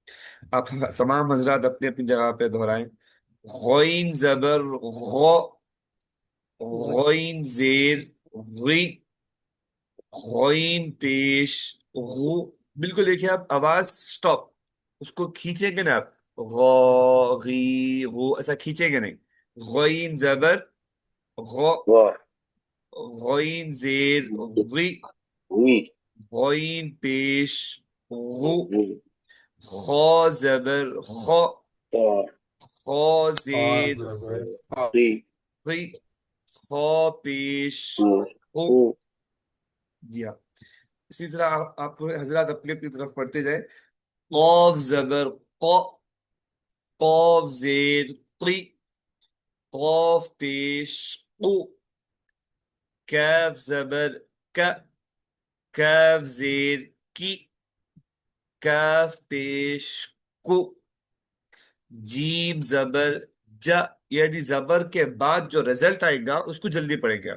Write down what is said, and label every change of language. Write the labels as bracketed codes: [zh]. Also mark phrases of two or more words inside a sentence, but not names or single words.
[ur] آپ تمام حضرات اپنی اپنی جگہ پہ دہرائیں: غوین زبر غو، غوین زیر غی، غوین پیش غو۔ بالکل دیکھیے، آپ آواز سٹاپ، اس کو کھینچیں گے نا آپ، غو غی غو ایسا کھینچیں گے نہیں۔ غوین زبر غو، واہ، غوین زیر غی، وی، غوین پیش غو، وی، خو زبر خو، تا، خو زیر ری، غی، خو پیش او، غو۔ او، جی ہاں، اسی طرح آپ حضرات اپنی اپنی طرف پڑھتے جائیں: قاف زبر قا، قاف زیر قی، قاف پیش قو، کاف زبر کا، کاف زیر کی، کاف پیش کو، جیم زبر جا، یعنی زبر کے بعد جو رزلٹ آئے گا اس کو جلدی پڑھیں گے آپ۔